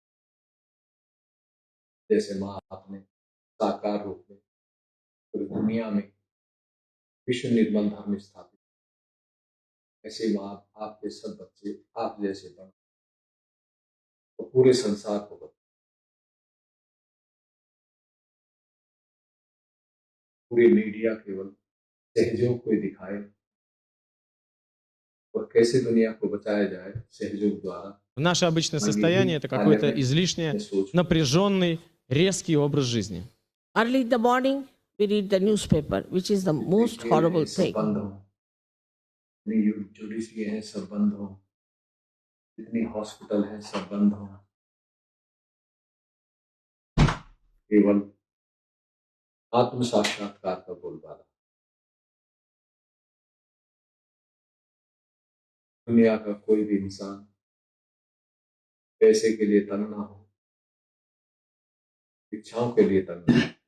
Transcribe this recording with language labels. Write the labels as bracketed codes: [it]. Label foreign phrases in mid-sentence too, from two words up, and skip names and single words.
[hi] जैसे माँ आपने साकार रूप में पूरी दुनिया में विश्व निर्मल धर्म स्थापित, ऐसे माँ आपके सब बच्चे आप जैसे बन तो पूरे संसार को बदल, पूरी मीडिया केवल सहयोग को दिखाए और कैसे दुनिया को बचाया जाए सहयोग द्वारा। [ru] Наше обычное состояние – это какой-то излишне напряженный, резкий образ жизни. [en] Early in the morning, we read the newspaper, which is the most horrible thing. [hi] जुडिशरी है सब बंद हो, जितनी हॉस्पिटल है सब बंद हो, केवल आत्म साक्षात्कार का बोलबाला। दुनिया का कोई भी इंसान पैसे के लिए तंग ना हो, इच्छाओं के लिए तंग ना हो।